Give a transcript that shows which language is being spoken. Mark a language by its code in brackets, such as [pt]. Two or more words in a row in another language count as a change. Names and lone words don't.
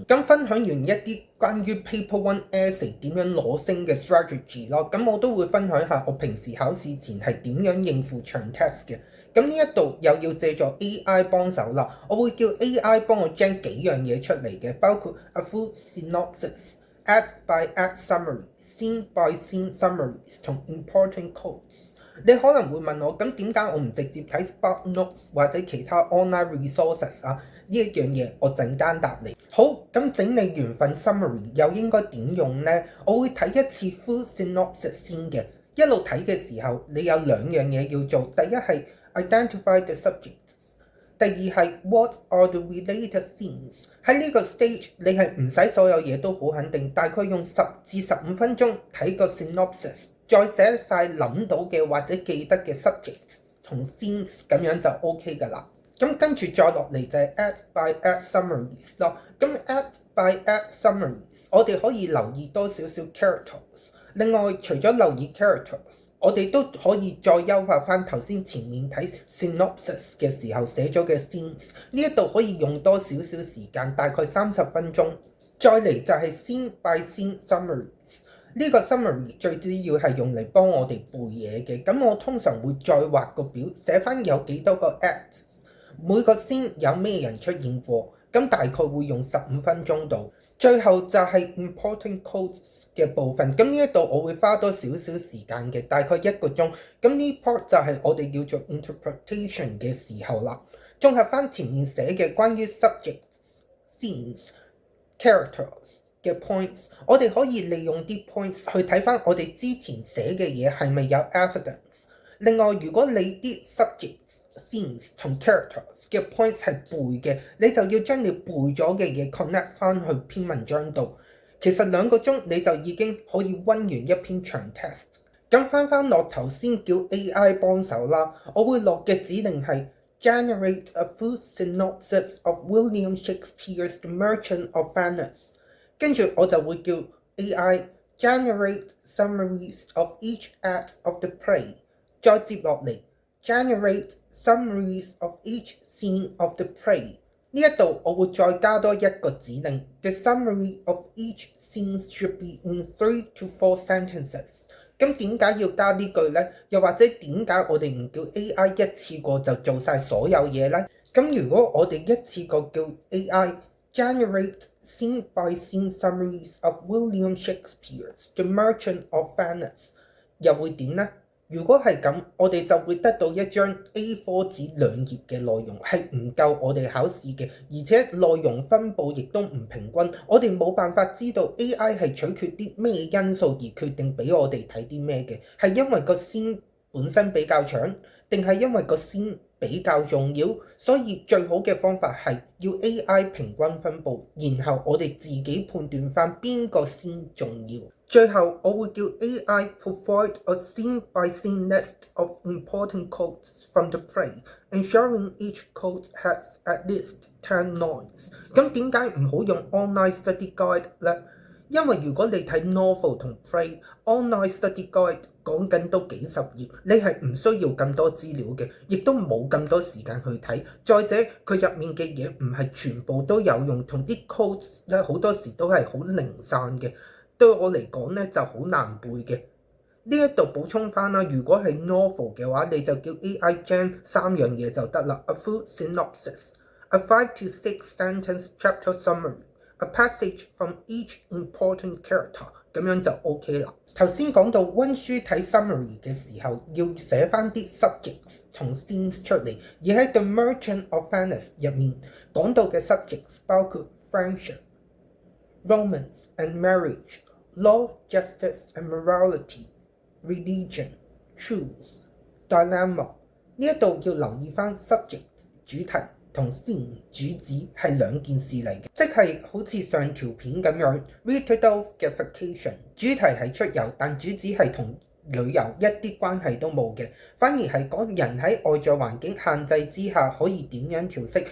[yue] 咁分享完一啲關於 [en] Paper One Essay [yue] 點樣攞星嘅 strategy 咯，咁我都會分享下我平時考試前係點樣應付長 test 嘅。咁呢一度又要借助 AI 幫手啦，我會叫 AI 幫我 gen 幾樣嘢出嚟嘅，包括 [en] a full synopsis、 act by act summary、 scene by scene summaries [yue] 同 [en] important quotes。 [yue] 你可能會問我，咁點解我唔直接睇 Spark Notes 或者其他 [en] online resources [yue] 啊？呢一樣嘢我陣間答你。好，咁整理完份 summary 又應該點用呢？我會睇一次 [en] full synopsis [yue] 先嘅，一路睇嘅時候你有2樣嘢要做，第一係 [en] identify the subjects， [yue] 第二係 [en] what are the related scenes。 [yue] 喺呢個 stage 你係唔使所有嘢都好肯定，大概用10至15分鐘睇個 synopsis， 再寫晒諗到嘅或者記得嘅 subjects 同 scenes， 咁樣就 OK 㗎啦。咁跟住再落嚟就係 [en] act by act summaries [yue] 咯。咁 [en] act by act summaries [yue] 我哋可以留意多少少 characters。另外，除咗留意 characters， 我哋都可以再優化翻頭先前面睇 synopsis 嘅時候寫咗嘅 scenes。呢一度可以用多少少時間，大概30分鐘。再嚟就係 [en] scene by scene summaries。 [yue] 呢個 summary 最主要係用嚟幫我哋背嘢嘅。咁我通常會再畫個表，寫翻有幾多個 acts， 每個 scene 有咩人出現過。咁大概會用15分鐘度。最後就係 [en] important quotes [yue] 嘅部分。咁呢一度我會花多少少時間嘅，大概1個鐘。咁呢 part 就係我哋叫做 interpretation 嘅時候啦。綜合翻前面寫嘅關於 subjects、scenes、characters 嘅 points， 我哋可以利用啲 points 去睇翻我哋之前寫嘅嘢係咪有 evidence。另外，如果你啲 subjects、scenes 同 characters 嘅 points 係背嘅，你就要將你背咗嘅嘢 connect 翻去篇文章度。其實2個鐘你就已經可以溫完一篇長 test。咁翻落頭先叫 AI 幫手啦，我會落嘅指令係 [en] generate a full synopsis of William Shakespeare's The Merchant of Venice。 [yue] 跟住我就會叫 [en] AI generate summaries of each act of the play。 [yue] 再接落嚟 [en] generate summaries of each scene of the play。 [yue] 呢一度我會再加多一個指令 [en] The summary of each scene should be in 3 to 4 sentences。咁點解要加呢句呢？又或者點解我哋唔叫 AI 一次過就做晒所有嘢呢？ [yue] 咁如果我哋一次過叫 [en] AI generate scene by scene summaries of William Shakespeare's The Merchant of Venice， [yue] 又會點呢？如果係咁，我哋就會得到一張 A4 紙2頁嘅內容，係唔夠我哋考試嘅，而且內容分佈亦都唔平均。我哋冇辦法知道 AI 係取決啲咩因素而決定俾我哋睇啲咩嘅，係因為個scene本身比較長，定係因為個scene 比較重要，所以最好嘅方法係要 AI 平均分佈，然後我哋自己判斷返邊個先重要。最後我會叫 [en] AI provide a scene-by-scene list of important quotes from the play, ensuring each quote has at least 10 lines。 [yue] 咁點解唔好用 [en] online study guide [yue] 呢？因為如果你睇 novel 同 play， [en] online study guide [yue] 講緊都幾十頁，你係唔需要咁多資料嘅，亦都冇咁多時間去睇。再者，佢入面嘅嘢唔係全部都有用，同啲 quotes 咧好多時都係好零散嘅。對我嚟講咧就好難背嘅。呢一度補充翻啦，如果係 novel 嘅話，你就叫 AI gen 3樣嘢就得啦。 [en] A full synopsis, a 5 to 6 sentence chapter summary, a passage from each important character， [yue] 咁樣就 OK 啦。頭先講到温書睇 summary 嘅時候，要寫翻啲 subjects 同 scenes 出嚟，而喺 The Merchant of Venice 入面講到嘅 subjects 包括 friendship、 [en] romance and marriage、 law, justice and morality、 religion, truth, dilemma。 [yue] 呢一度要留意翻 subject 主題同 scene 主旨係兩件事嚟嘅，即係好似上條片咁樣 Rudolph 嘅 vacation 主題係出遊，但主旨係同旅遊一啲關係都冇嘅，反而係講人喺外在環境限制之下可以點樣調適。